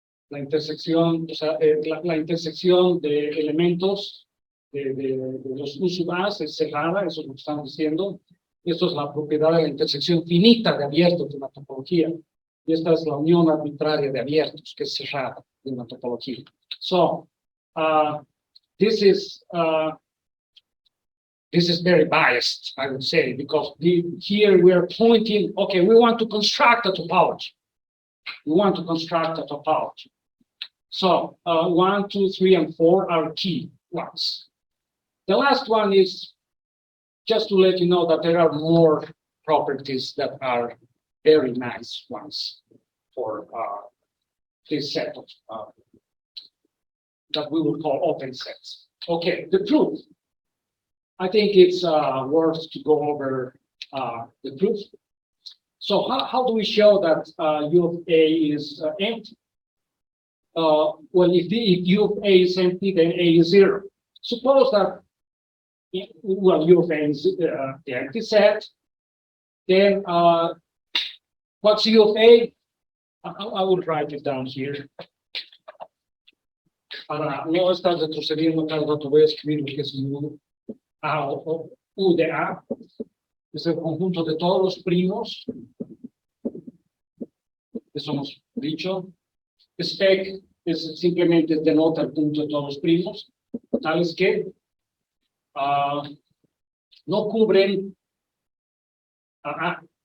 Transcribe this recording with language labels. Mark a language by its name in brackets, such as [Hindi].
[Spanish] La intersección, o sea, la intersección de elementos de los U sub A es cerrada, eso es lo que estamos diciendo. Esto es la propiedad de la intersección finita de abiertos de una topología. Y esta es la unión arbitraria de abiertos, que es cerrada de una topología. [English] So, this is very biased, I would say, because here we are pointing, okay, we want to construct a topology. We want to construct a topology. So, 1, 2, 3, and 4 are key ones. The last one is just to let you know that there are more properties that are very nice ones for this set of that we will call open sets. Okay, the proof. I think it's worth to go over the proof. So how do we show that U of A is empty? Well, if U of A is empty, then A is 0. Suppose that, well, U of A is the empty set, then what's U of A? I will write it down here. [Spanish] Para no estar retrocediendo cada rato, voy a escribir lo que es U. U de A es el conjunto de todos los primos. Eso hemos dicho. Spec es simplemente denota el punto de todos los primos, tales que no cubren a A.